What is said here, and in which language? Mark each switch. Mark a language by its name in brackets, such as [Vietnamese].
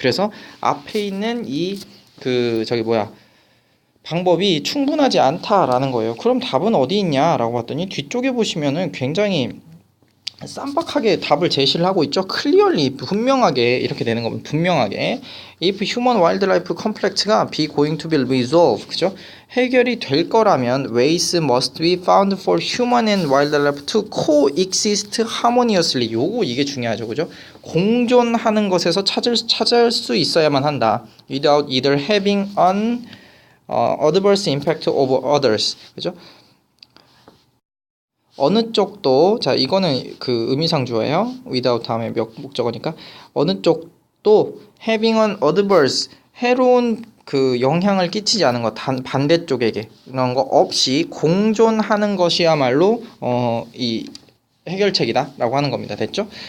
[Korean] 그래서 앞에 있는 이 방법이 충분하지 않다라는 거예요. 그럼 답은 어디 있냐라고 봤더니 뒤쪽에 보시면은 굉장히 쌈박하게 답을 제시를 하고 있죠. clearly, 분명하게 이렇게 되는 겁니다. 분명하게. [English] if human wildlife conflict가 be going to be resolved, 그죠? [Korean] 해결이 될 거라면 [English] ways must be found for human and wildlife to coexist harmoniously. [Korean] 이게 중요하죠, 그죠? 공존하는 것에서 찾을 수 있어야만 한다. [English] without either having an adverse impact over others, 그죠? [Korean] 어느 쪽도, 자, 이거는 그 의미상주어예요. without 다음에 목적어니까 어느 쪽도 [English] having an adverse, [Korean] 해로운 그 영향을 끼치지 않은 것, 반대쪽에게 이런 거 없이 공존하는 것이야말로 이 해결책이다라고 하는 겁니다. 됐죠?